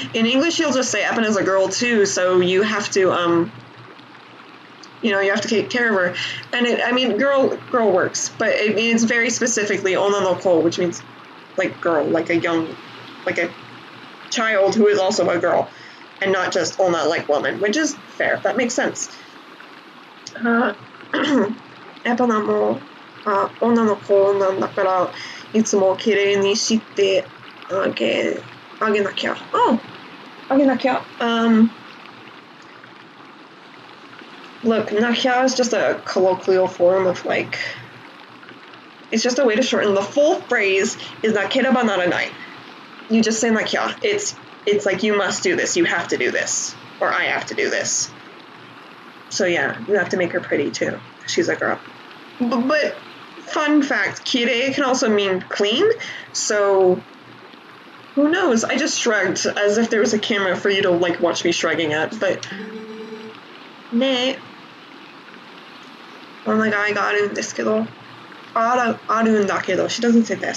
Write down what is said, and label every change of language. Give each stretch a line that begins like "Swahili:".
English: In English, she'll just say Eppin is a girl too, so you have to, you have to take care of her. And girl works, but it means very specifically onanoko, which means like girl, like a child who is also a girl, and not just onna, like woman, which is fair. That makes sense.
Japanese: やっぱもう女の子なんだからいつも綺麗にしてあげなきゃ。あげなきゃ。
English: Look, nakya is just a colloquial form of like. It's just a way to shorten the full phrase. Is
Japanese: nakereba naranai.
English: You just say nakya. It's like you must do this. You have to do this, or I have to do this. So yeah, you have to make her pretty too. She's a girl. But fun fact, kirei can also mean clean. So who knows? I just shrugged as if there was a camera for you to like watch me shrugging at. But ne.
Japanese: お願いがあるんですけど、あるんだけど,
English: she doesn't say this.